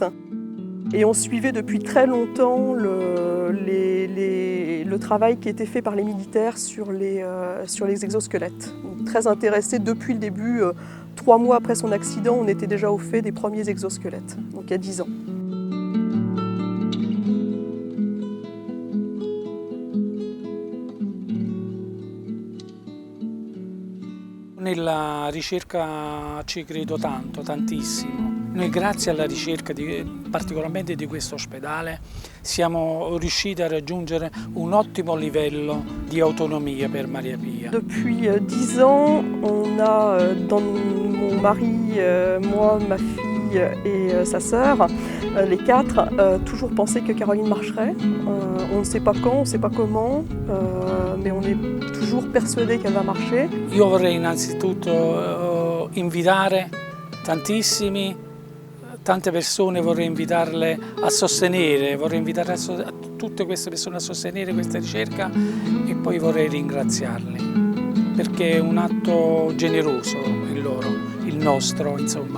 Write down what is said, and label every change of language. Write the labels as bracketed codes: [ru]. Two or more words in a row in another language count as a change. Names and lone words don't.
[fr] Et on suivait depuis très longtemps le travail qui était fait par les militaires sur les exosquelettes. Donc, très intéressés depuis le début. 3 mois après son accident, on était déjà au fait des premiers exosquelettes, donc il y a 10 ans. [it] Nella ricerca ci credo tanto, tantissimo. Noi grazie alla ricerca, particolarmente di questo ospedale, siamo riusciti a raggiungere un ottimo livello di autonomia per Maria Pia. [fr] Depuis 10 ans, on a dans mon mari, moi, ma fille et sa sœur, les 4, toujours pensé que Caroline marcherait. On ne sait pas quand, on ne sait pas comment, mais on est toujours persuadé qu'elle va marcher. [it] Io vorrei innanzitutto invitare tante persone, vorrei invitarle a sostenere, vorrei invitare tutte queste persone a sostenere questa ricerca, e poi vorrei ringraziarli, perché è un atto generoso il nostro, insomma.